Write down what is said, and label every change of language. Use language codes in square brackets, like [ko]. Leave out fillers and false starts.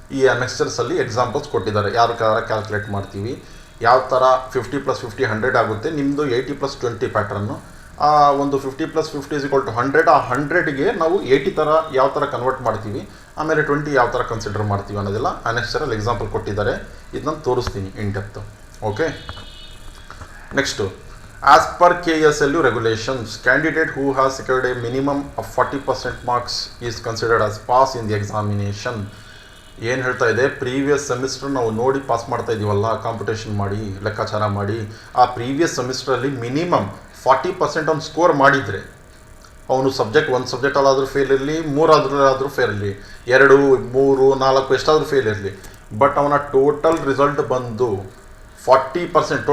[kn] ಈ ಅನ್ನೆಕ್ಚರ್ಸಲ್ಲಿ ಎಕ್ಸಾಂಪಲ್ಸ್ ಕೊಟ್ಟಿದ್ದಾರೆ. ಯಾವ ಥರ ಕ್ಯಾಲ್ಕುಲೇಟ್ ಮಾಡ್ತೀವಿ, ಯಾವ ಥರ 50 + 50 100 ಆಗುತ್ತೆ. ನಿಮ್ಮದು 80 + 20 ಪ್ಯಾಟ್ರನ್ನು. ಆ ಒಂದು 50 + 50 = 100. ಆ 100ಗೆ ನಾವು 80 ಥರ ಯಾವ ಥರ ಕನ್ವರ್ಟ್ ಮಾಡ್ತೀವಿ, ಆಮೇಲೆ 20 ಯಾವ ಥರ ಕನ್ಸಿಡರ್ ಮಾಡ್ತೀವಿ ಅನ್ನೋದೆಲ್ಲ ಅನ್ನೆಕ್ಚರಲ್ಲಿ ಎಕ್ಸಾಂಪಲ್ ಕೊಟ್ಟಿದ್ದಾರೆ. ಇದನ್ನು ತೋರಿಸ್ತೀನಿ in depth. [en] Okay, next, as per KSLU regulations, candidate who has secured a minimum of 40% marks is considered as pass in the examination. [kn] ಏನು ಹೇಳ್ತಾ ಇದೆ? ಪ್ರೀವಿಯಸ್ ಸೆಮಿಸ್ಟರ್ ನಾವು ನೋಡಿ ಪಾಸ್ ಮಾಡ್ತಾ ಇದ್ದೀವಲ್ಲ, ಕಾಂಪಿಟೇಷನ್ ಮಾಡಿ ಲೆಕ್ಕಾಚಾರ ಮಾಡಿ. ಆ ಪ್ರೀವಿಯಸ್ ಸೆಮಿಸ್ಟ್ರಲ್ಲಿ ಮಿನಿಮಮ್ 40% ಅವ್ನು ಸ್ಕೋರ್ ಮಾಡಿದರೆ, ಅವನು ಒಂದು ಸಬ್ಜೆಕ್ಟಲ್ಲಾದರೂ ಫೇಲ್ ಇರಲಿ, 3 ಫೇಲ್ ಇರಲಿ, 2, 3, 4 ಎಷ್ಟಾದರೂ ಫೇಲ್ ಇರಲಿ, ಬಟ್ ಅವನ ಟೋಟಲ್ ರಿಸಲ್ಟ್ ಬಂದು 40%.